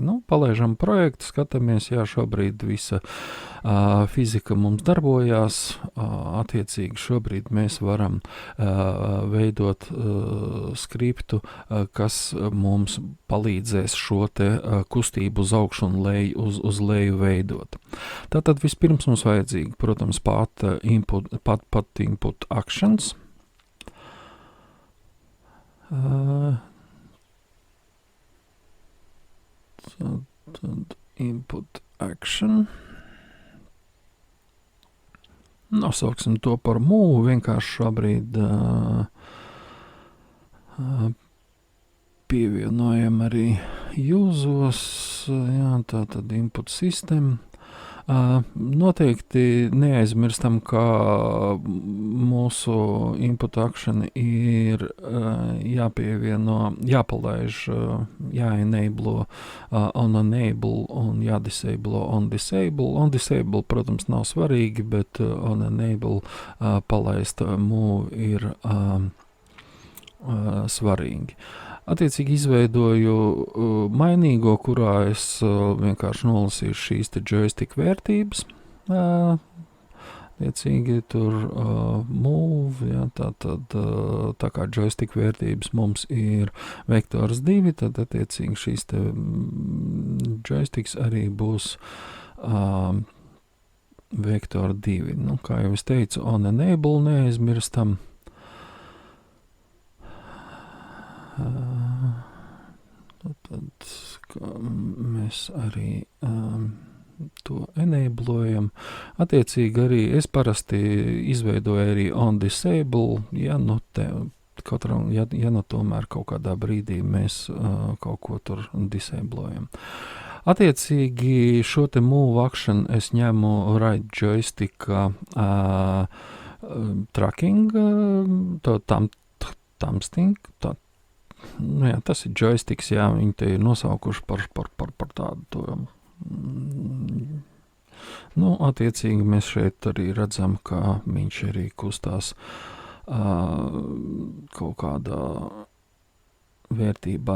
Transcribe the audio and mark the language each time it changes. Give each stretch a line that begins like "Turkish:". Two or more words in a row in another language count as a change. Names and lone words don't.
Latvian: Palaižam projektu, skatāmies, jā, šobrīd visa fizika mums darbojās, attiecīgi šobrīd mēs varam veidot skriptu, kas mums palīdzēs šo te kustību uz augšu un leju, uz leju veidot. Tātad vispirms mums vajadzīgi, protams, pat
English: input actions.
Latvian: Tad
English: input action.
Latvian: Nosauksim to par move, vienkārši šobrīd pievienojam arī uzos, jā, tātad
English: input system.
Latvian: Noteikti neaizmirstam, ka mūsu
English: input action
Latvian: ir jāpievieno, jāpalaiž, jāenable
English: on enable
Latvian: un jādisable
English: on disable. On disable,
Latvian: protams, nav svarīgi, bet
English: on enable
Latvian: palaist move ir svarīgi. Attiecīgi izveidoju mainīgo, kurā es vienkārši nolasīšu šīs te joystick vērtības. Attiecīgi tur move, ja, tā kā joystick vērtības mums ir vektors 2, tad attiecīgi šīs te joysticks arī būs vektor 2. Kā jau es teicu,
English: on enable
Latvian: neaizmirstam. Tad mēs arī to enablojam. Attiecīgi arī es parasti izveidoju arī
English: on disable,
Latvian: ja tomēr kaut kādā brīdī mēs kaut ko tur disablojam. Attiecīgi šo te move action es ņemu
English: right joysticka tracking, thumbsting,
Latvian: jā, tas ir joysticks, jā, viņi te ir nosaukuši par tādu to. Attiecīgi mēs šeit arī redzam, ka viņš arī kustās kaut kādā vērtībā.